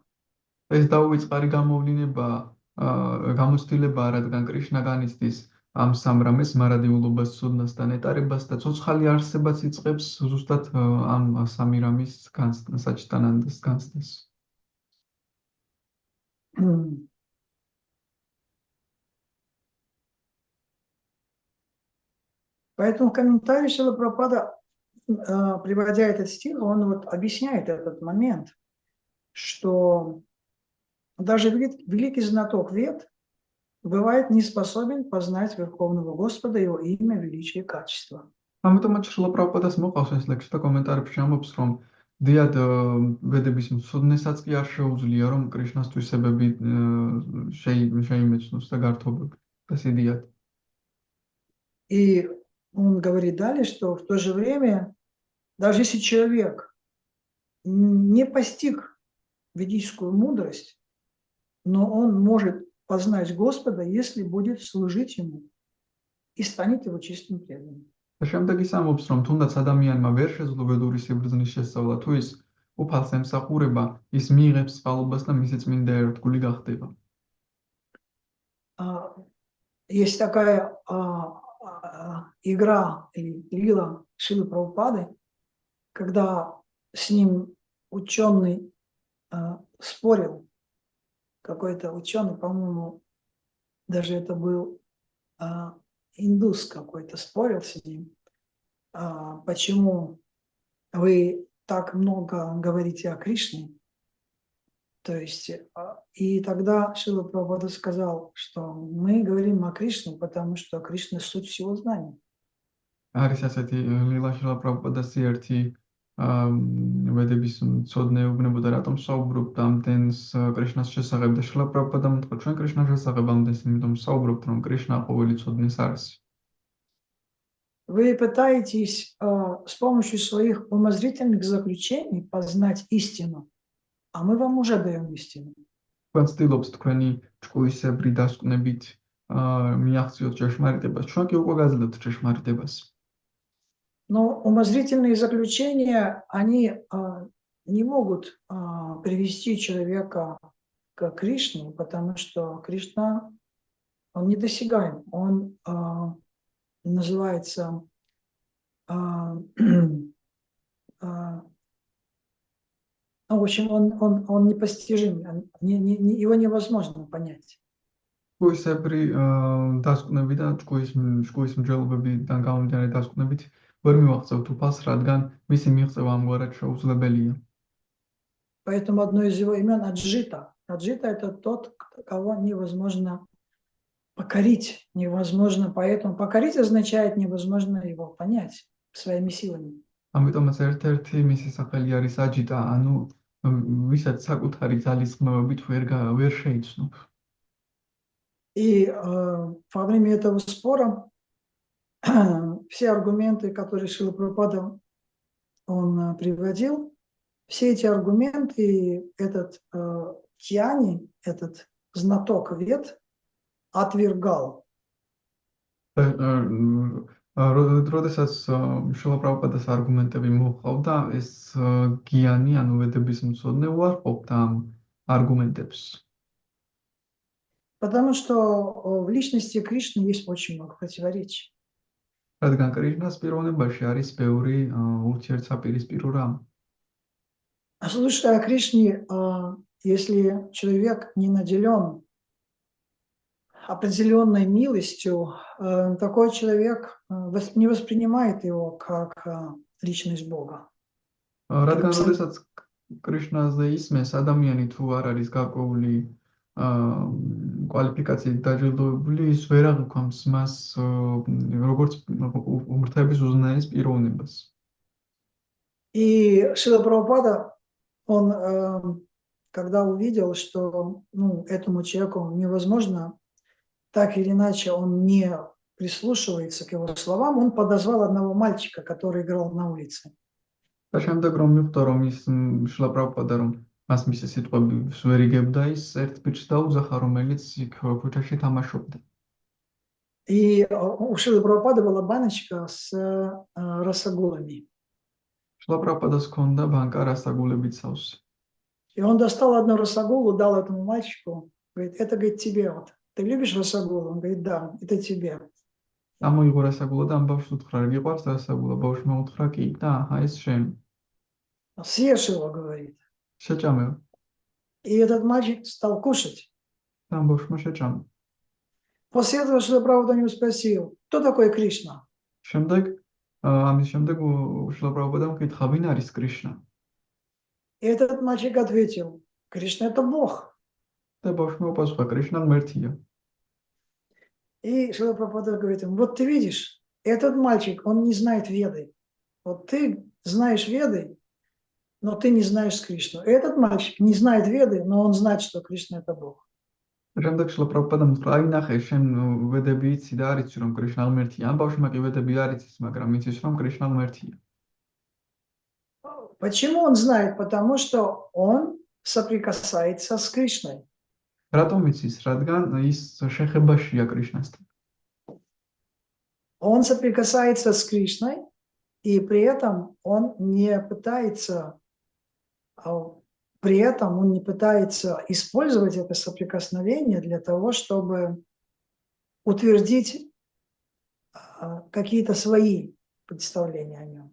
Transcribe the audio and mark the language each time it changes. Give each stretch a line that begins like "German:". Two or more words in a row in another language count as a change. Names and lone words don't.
Georgian: ეს დაუვიწყარი გამოვლინება, გამოცდილებაა, რადგან კრიშნა განიცდის ამ სამ რამეს, მარადიულობას, ცოდნას და ნეტარებას და ცოცხალი არსებაც იწყებს ზუსტად ამ სამი რამის საჩიტანანდას განცდას.
Russian: Поэтому в комментарии Шрила Прабхупада, приводя этот стих, он вот объясняет этот момент, что даже великий знаток Вед бывает не способен познать Верховного Господа, Его имя, величие и качество.
Georgian: ამიტომაც შრილა პრაბჰუპადას მოყავს ეს ლექსი და კომენტარებში ამბობს, რომ დიად ვედების მცოდნესაც კი არ შეუძლია, რომ კრიშნას თვისებები შეიმეცნოს და გართობები და სიდიად.
Russian: И он говорит далее, что в то же время, даже если человек не постиг ведическую мудрость, но он может познать Господа, если будет служить Ему и станет Его чистым преданным.
Georgian: და შემდეგ ის ამბობს, რომ თუნდაც ადამიანმა ვერ შეძლო ვედური სიბრძნის შესწავლა, თუ ის უფალს ემსახურება, ის მიიღებს წყალობას და მისი წმინდა ერთგული გახდება.
Russian: Есть такая игра или лила Шрилы Прабхупады, когда с ним ученый спорил, какой-то ученый, по-моему, даже это был индус какой-то, спорил с ним, почему вы так много говорите о Кришне. То есть, и тогда Шрила Прабхупада сказал, что мы говорим о Кришне, потому что Кришна – суть всего знания.
Georgian: არის ასეთი ლილა შრილა პრაბჰუპადას ერთი ვედების მცოდნე უბნებოდა, რატომ საუბრობთ ამდენს კრიშნას შესახებ და შრილა პრაბჰუპადამ უთხრა, ჩვენ კრიშნას შესახებ ამდენს, იმიტომ საუბრობთ, რომ კრიშნა ყოველი ცოდნის არის.
Russian: Вы пытаетесь с помощью своих умозрительных заключений познать истину, а мы вам уже даем истину.
Georgian: თქვენ ცდილობთ თქვენი ჭკუისებრი დასკვნებით მიაღწიოთ ჭეშმარიტებას, ჩვენ კი უკვე გაძლევთ ჭეშმარიტებას.
Russian: Но умозрительные заключения, они не могут привести человека к Кришне, потому что Кришна, он недосягаем, он называется в общем, он непостижим, его невозможно понять.
Georgian: ჭკუისებრი დასკვნები და ჭკუის მსჯელობებიდან გამომდინარე დასკვნებით ვერ მივაღწევთ უფალს, რადგან მისი მიღწევა ამგვარად შეუძლებელია.
Russian: Поэтому одно из его имен Аджита. Аджита – это тот, кого невозможно покорить, невозможно. Поэтому покорить означает невозможно его понять своими силами.
Georgian: ამიტომაც ერთ-ერთი მისი სახელი არის აჯიტა, ანუ ვისაც საკუთარი ძალისხმევებით ვერ შეიცნობ.
Russian: И во время этого спора все аргументы, которые Шрила Прабхупада он приводил, все эти аргументы этот Кьяни, этот знаток Вед, отвергал.
Georgian: როდესაც შრილა პრაბჰუპადას არგუმენტები მოჰყავდა, ეს გიანი, ანუ ვედების მცოდნე უარყოფდა ამ არგუმენტებს.
Russian: Потому что в личности Кришны есть очень много противоречий.
Georgian: რადგან კრიშნას პიროვნებაში არის ბევრი ურთიერთსაპირისპირო რამ.
Russian: Слушая о Кришне, если человек не наделен определенной милостью, такой человек не воспринимает его как личность Бога.
Georgian: რადგან როდესაც კრიშნაზე ისმენს, ადამიანი თუ არ არის გარკვეული კვალიფიკაციით დაჯილდოებული, ის ვერ აღიქვამს მას როგორც ღმრთების უზნაეს პიროვნებას.
Russian: И Шрила Прабхупада, он когда увидел, что этому человеку невозможно, так или иначе он не прислушивается к его словам, он подозвал одного мальчика, который играл на улице.
Georgian: და შემდეგ რომ მიხვდა რომ ის შლა პრაბჰუპადა რომ მას მისი სიტყვები ვერ იგებდა, ის ერთ ბიჭს დაუძახა, რომელიც იქ ქუჩაში თამაშობდა.
Russian: И у Шрилы Прабхупады была баночка с росогулами.
Georgian: შლა პრაბჰუპადას ჰქონდა ბანკა რასაგულებით სავსე.
Russian: И он достал одну росогулу, дал этому мальчику, говорит, это, говорит, тебе вот. Ты любишь росогулу? Он говорит, да, это тебе.
Georgian: ამოიღო რასაგულა და ამ ბავშვს უთხრა, რა გიყვარს რასაგულა? ბავშვმა უთხრა, კი, და აჰა, ეს შენ.
Russian: Съешь его, говорит.
Georgian: შეჭამე.
Russian: И этот мальчик стал кушать.
Georgian: და ამ ბავშვმა შეჭამა.
Russian: После этого Шрила Прабхупада у него спросил, кто такой Кришна?
Georgian: ამის შემდეგ შრილა პრაბჰუპადამ კითხა, ვინ არის კრიშნა?
Russian: И этот мальчик ответил, Кришна это Бог.
Georgian: და ბავშვმა უპასუხა, კრიშნა ღმერთია.
Russian: И Шрила Прабхупада говорит ему, вот ты видишь, этот мальчик, он не знает Веды. Вот ты знаешь Веды, но ты не знаешь Кришну. И этот мальчик не знает Веды, но он знает, что Кришна это Бог.
Georgian: შემდეგ შრილა პრაბჰუპადამ უთხრა, აი ნახე, შენ ვედები იცი და არ იცი რომ კრიშნა ღმერთია. ამ ბავშვმა კი ვედები არ იცის, მაგრამ იცის რომ კრიშნა ღმერთია.
Russian: Почему он знает? Потому что он соприкасается с Кришной.
Georgian: რატომ იცის? რადგან ის შეხებაშია კრიშნასთან.
Russian: Он соприкасается с Кришной, и при этом он не пытается использовать это соприкосновение для того, чтобы утвердить какие-то свои представления о нем.